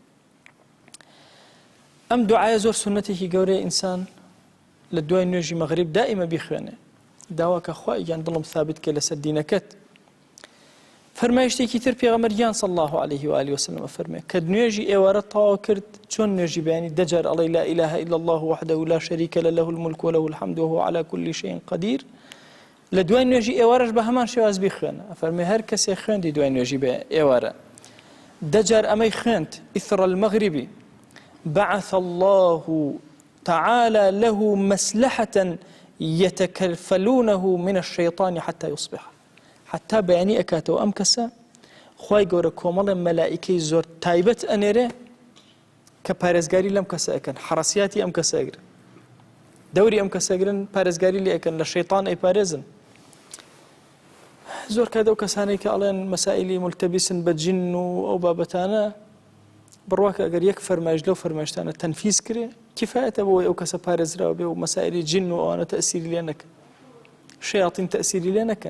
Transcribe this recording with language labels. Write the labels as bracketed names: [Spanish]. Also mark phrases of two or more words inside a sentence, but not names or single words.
[Central Kurdish] ئەم دوعایە زۆر سنەتێکی گەورەیە ئینسان لە دوای نوێژی مەغریب دائما بیخوێنێ داواکە خوای گیان دڵم ثابت کە لەسەر دینەکەت. فەرمایشتێکی تر پێغەمبەر [Arabic] صلی الله عليه و آله وسلم [Central Kurdish] فەرمێ کە نوێژی ئێوارە تەواو کرد چۆن نوێژی بەیانی دەجار ئەڵێ [Arabic] لا إله إلا الله وحده لا شريك له له الملك وله الحمد وهو على كل شيء قدير. [Central Kurdish] لە دوای نوێژی ئێوارەش بە هەمان شێواز بیخوێنە. فەرمێ هەر کەسێک خوێندی دوای نوێژی ئێوارە دەجار ئەمەی خوێند [Arabic] إثر المغرب بعث الله تعالى له مسلحة يتكفلونه من الشيطان حتى يصبح. [Central Kurdish] حتا بەیانی ئەکاتەوە ئەم کەسە خوای گەورە کۆمەڵێ مەلائیکەی زۆر تایبەت ئەنێرێ کە پارێزگاری لەم کەسە ئەکەن حرەسیاتی ئەم کەسە ئەگرن دەوری ئەم کەسە ئەگرن پارێزگاری لێ ئەکەن لە شەیطان ئەیپارێزن. زۆر کات ئەو کەسانەی کە ئەڵێن مەسائیلی مولتەبیسن بە جن و ئەو بابەتانە بڕواکە ئەگەر یەک فەرمایش لەو فەرمایشتانە تەنفیز کرێ کیفایەتە بۆی ئەو کەسە پارێزراوە بێ و مەسائیلی جن و ئەوانە تەئسیری لێ نەکەن شەیاطین تەئسیری لێ نەکەن.